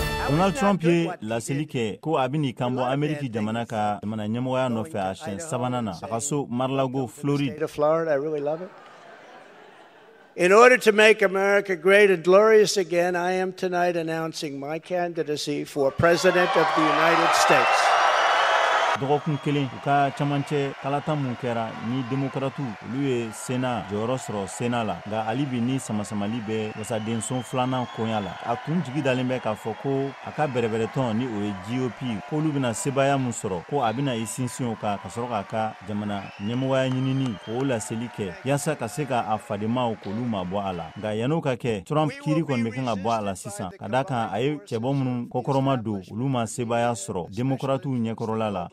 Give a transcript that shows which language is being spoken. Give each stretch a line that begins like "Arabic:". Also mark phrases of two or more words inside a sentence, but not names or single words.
Bambara: Donald Trump ye laseli kɛ ko abini Kanbo Ameriki jamana ka jamana ɲɛmɔgɔya nɔfɛ a siɲɛ sabanan na a ka so Mar-a-Lago, Floride.
English: I really love it. In order to make America great and glorious again, I am tonight announcing my candidacy for President of the United States.
Bambara: Dɔgɔkun kelen u ka camancɛ kalata mun kɛra ni demokratu olu ye sena jɔyɔrɔ sɔrɔ sena la nka ali bi ni samasamali bɛ wasadenson filanan koɲa la a tun jigi dalen bɛ k'a fɔ ko a ka bɛrɛbɛrɛtɔn ni o ye GOP k'olu bɛna sebaya mun sɔrɔ ko a bɛna i sinsin o kan ka sɔrɔ k'a ka jamana ɲɛmɔgɔya ɲinini k'o laseli kɛ yaasa ka se ka a fademaw k'olu mabɔ a la nka yan'o ka kɛ Trump kiiri kɔni bɛ kan ka bɔ a la sisan ka da kan a ye cɛbɔ minnu kɔkɔrɔma don olu ma sebaya sɔrɔ demokratuw ɲɛkɔrɔla la.